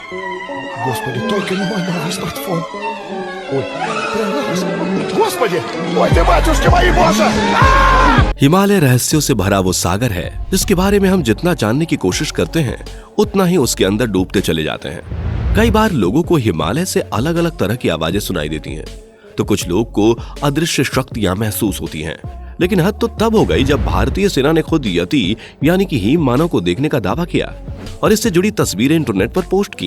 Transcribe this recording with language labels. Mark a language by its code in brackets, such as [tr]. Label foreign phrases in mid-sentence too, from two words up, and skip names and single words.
[ru] Господи, только не мой новый смартфон. Ой, прям Господи! Ой, ты, батюшки мои, Боже! [hi] हिमालय रहस्यों से भरा वो सागर है जिसके बारे में हम जितना जानने की कोशिश करते हैं उतना ही उसके अंदर डूबते चले जाते हैं। कई बार लोगों को हिमालय से अलग अलग तरह की आवाजें सुनाई देती हैं, तो कुछ लोग को अदृश्य शक्तियां महसूस होती हैं। लेकिन हद तो तब हो गई जब भारतीय सेना ने खुद यति यानी कि हिम मानव को देखने का दावा किया और इससे जुड़ी तस्वीरें इंटरनेट पर पोस्ट की।